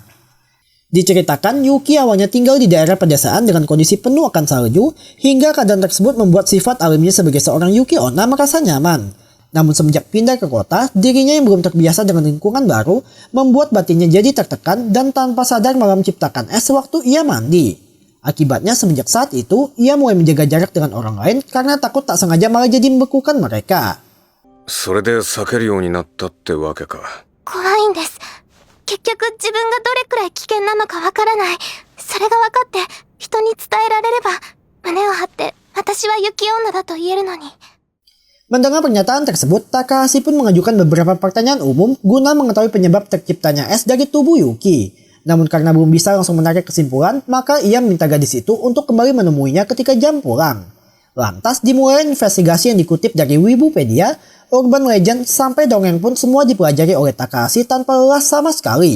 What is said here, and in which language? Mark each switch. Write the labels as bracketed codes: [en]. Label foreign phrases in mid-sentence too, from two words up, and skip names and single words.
[id] Diceritakan, Yuki awalnya tinggal di daerah pedesaan dengan kondisi penuh akan salju, hingga keadaan tersebut membuat sifat alaminya sebagai seorang Yuki Onna merasa nyaman. Namun semenjak pindah ke kota, dirinya yang belum terbiasa dengan lingkungan baru, membuat batinnya jadi tertekan dan tanpa sadar malah menciptakan es sewaktu ia mandi. Akibatnya semenjak saat itu, ia mulai menjaga jarak dengan orang lain karena takut tak sengaja malah jadi membekukan mereka. [ja] それで避けるようになったってわけか。怖いんです。結局自分がどれくらい危険なのかわからない。それが分かって人に伝えられれば胸を張って私は雪女だと言えるのに。 [id] Mendengar pernyataan tersebut, Takahashi pun mengajukan beberapa pertanyaan umum guna mengetahui penyebab terciptanya es dari tubuh Yuki. Namun karena belum bisa langsung menarik kesimpulan, maka ia meminta gadis itu untuk kembali menemuinya ketika jam pulang. Lantas dimulai investigasi yang dikutip dari Wikipedia, [en] Urban Legend [id] sampai dongeng pun semua dipelajari oleh Takahashi tanpa lelah sama sekali.